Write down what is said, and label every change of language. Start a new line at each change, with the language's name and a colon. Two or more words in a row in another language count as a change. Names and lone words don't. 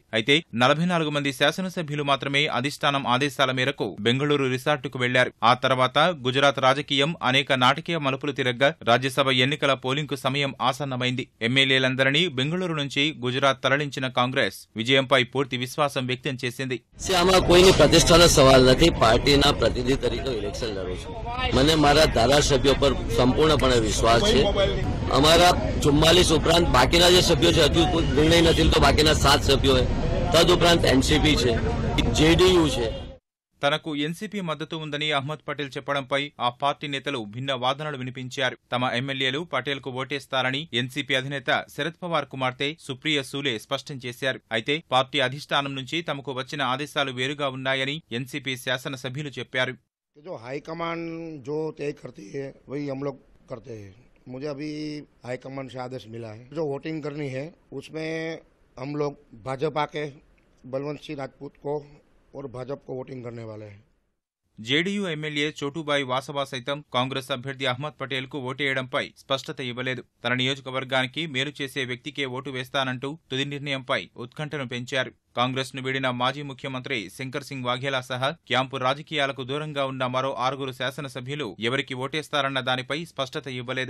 Telugu: అయితే 44 మంది శాసనసభ్యులు మాత్రమే అధిష్టానం ఆదేశాల మేరకు బెంగళూరు రిసార్టుకు వెళ్లారు. ఆ తర్వాత గుజరాత్ రాజకీయం అనేక నాటకీయ మలుపులు తిరగ్గా రాజ్యసభ ఎన్నికల పోలింగ్ కు సమయం ఆసన్నమైంది. ఎమ్మెల్యేలందరినీ బెంగళూరు నుంచి గుజరాత్ తరలించిన కాంగ్రెస్ విజయంపై పూర్తి విశ్వాసం వ్యక్తం చేసింది.
Gujarati: આમાં કોઈની પ્રતિષ્ઠાનો સવાલ નથી. પાર્ટીના પ્રતિનિધિ તરીકે ઇલેક્શન લડું છું. મને મારા ધારાસભ્યો પર સંપૂર્ણપણે વિશ્વાસ છે. અમારા 44 ઉપરાંત બાકીના જે સભ્યો છે હજુ કોઈ નિર્ણય નથી તો બાકીના 7 સભ્યો છે. તદ ઉપરાંત એનસીપી છે, જેડીયુ છે.
Telugu: తనకు ఎన్సీపీ మద్దతు ఉందని అహ్మద్ పటేల్ చెప్పడంపై ఆ పార్టీ నేతలు భిన్న వాదనలు వినిపించారు. తమ ఎమ్మెల్యేలు పటేల్ కు ఓటేస్తారని ఎన్సీపీ అధినేత శరద్ పవార్ కుమార్తె సుప్రియ సూలే స్పష్టం చేశారు. అయితే పార్టీ అధిష్టానం నుంచి తమకు వచ్చిన ఆదేశాలు వేరుగా ఉన్నాయని ఎన్సీపీ శాసనసభ్యులు చెప్పారు.
Hindi: హైకమాండ్ जो तय करती है वही हम लोग करते हैं. मुझे अभी हाईकमांड से आदेश मिला है जो वोटिंग करनी है उसमें हम लोग भाजपा के बलवंत सिंह राजपूत को और भाजपा को वोटिंग करने वाले हैं.
Telugu: జేడీయూ ఎమ్మెల్యే చోటుబాయి వాసవా సైతం కాంగ్రెస్ అభ్యర్థి అహ్మద్ పటేల్ కు ఓటేయడంపై స్పష్టత ఇవ్వలేదు. తన నియోజకవర్గానికి మేలు చేసే వ్యక్తికే ఓటు వేస్తానంటూ తుది నిర్ణయంపై ఉత్కంఠను పెంచారు. కాంగ్రెస్ ను వీడిన మాజీ ముఖ్యమంత్రి శంకర్ సింగ్ వాఘేలా సహా క్యాంపు రాజకీయాలకు దూరంగా ఉన్న మరో 6 శాసనసభ్యులు ఎవరికి ఓటేస్తారన్న దానిపై స్పష్టత ఇవ్వలేదు.